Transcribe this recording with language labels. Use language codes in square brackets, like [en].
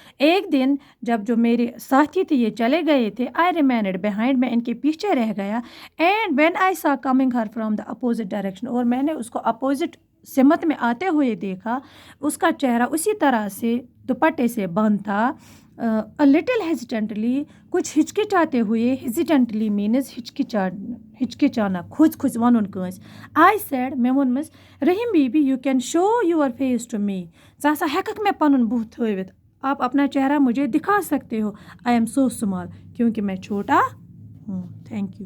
[ur] ایک دن جب جو میرے ساتھی تھے یہ چلے گئے تھے, [en] I remained behind, [ur] میں ان کے پیچھے رہ گیا. [en] and when I saw coming her from the opposite direction, [ur] اور میں نے اس کو اپوزٹ سمت میں آتے ہوئے دیکھا. اس کا چہرہ اسی طرح سے دوپٹے سے بند تھا. [en] A little hesitantly, [ur] کچھ ہچکچاتے ہوئے. hesitantly means ہچکچانا, [ks] کھوج وَنُن کٲنٛسہِ. [en] I said, [ks] میں ووٚنمَس, [en] Rahim baby you can show your face to me. [ks] ژٕ ہسا ہٮ۪ککھ مےٚ پَنُن بُتھ تھٲوِتھ, [ur] آپ اپنا چہرہ مجھے دکھا سکتے ہو. [en] I am so small, [ur] کیونکہ میں چھوٹا ہوں. [en] Thank you.